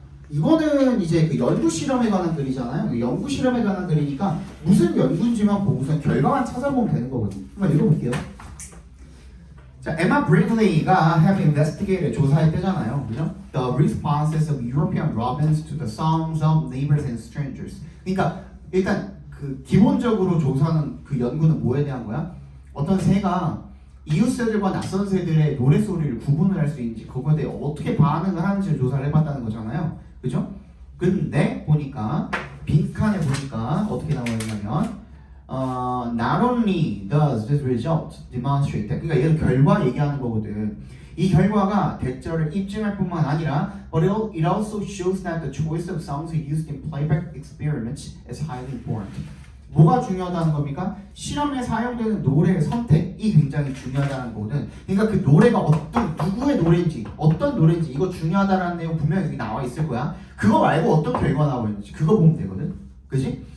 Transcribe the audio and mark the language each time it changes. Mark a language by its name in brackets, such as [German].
[Korean] 이거는 이제 그 연구 실험에 관한 글이잖아요. 연구 실험에 관한 글이니까 무슨 연구인지만 보고서 결과만 찾아보면 되는 거거든요. 한번 읽어볼게요. 자, 에마 브리글리가 [English] have investigated [Korean] 조사했대잖아요, 그죠? [English] The responses of European robins to the songs of neighbors and strangers. [Korean] 그러니까 일단 그 기본적으로 조사는 그 연구는 뭐에 대한 거야? 어떤 새가 이웃새들과 낯선 새들의 노래 소리를 구분을 할 수 있는지 그거에 대해 어떻게 반응을 하는지를 조사를 해봤다는 거잖아요, 그죠? 근데 보니까 빈칸에 보니까 어떻게 나와 있냐면 [English] not only does this result demonstrate that, [Korean] 그러니까 얘는 결과 얘기하는 거거든. 이 결과가 대절을 입증할 뿐만 아니라 [English] but it also shows that the choice of songs used in playback experiments is highly important. [Korean] 뭐가 중요하다는 겁니까? 실험에 사용되는 노래의 선택이 굉장히 중요하다는 거거든. 그러니까 그 노래가 어떤 누구의 노래인지 어떤 노래인지 이거 중요하다는 내용 분명히 여기 나와 있을 거야. 그거 말고 어떤 결과 나와 있는지 그거 보면 되거든. 그지?